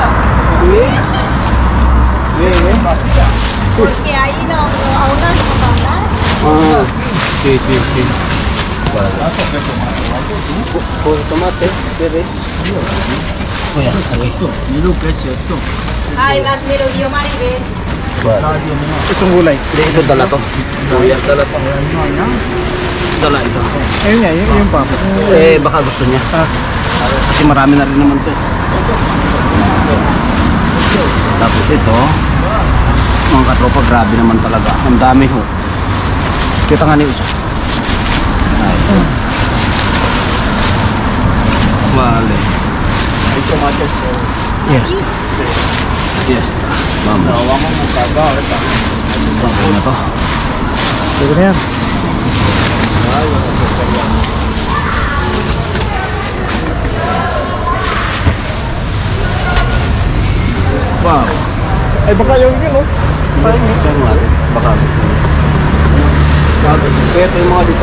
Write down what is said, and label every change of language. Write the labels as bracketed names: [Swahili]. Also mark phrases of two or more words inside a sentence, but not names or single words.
[Spanish] Sí. Sí. Vacía. Porque ahí no, aún no han sacado nada. Ah, sí, sí, sí. Por tomate, ¿quieres? Mira, aquí. Mira qué es esto. Ay, me lo dio Maribel. [Filipino] Itong gulay. Ito dala to. Kuya, dala to. Dala ito. Ayun nga, yun pa. Baka gusto niya. Kasi marami na rin naman to. Tapos ito, mga katropa, grabe naman talaga. Ang dami ho. Kita nga niyo isa. Ay. [Spanish] Vale. Hay tomates. [English] Yes. Yes. Vamos. [Spanish] No, vamos a buscar ahorita. [Filipino] Okay na to. Sige na yan. Wow. Ay, baka yung yun, no? Ito nga rin. Baka gusto niya. Kaya ito yung mga dito.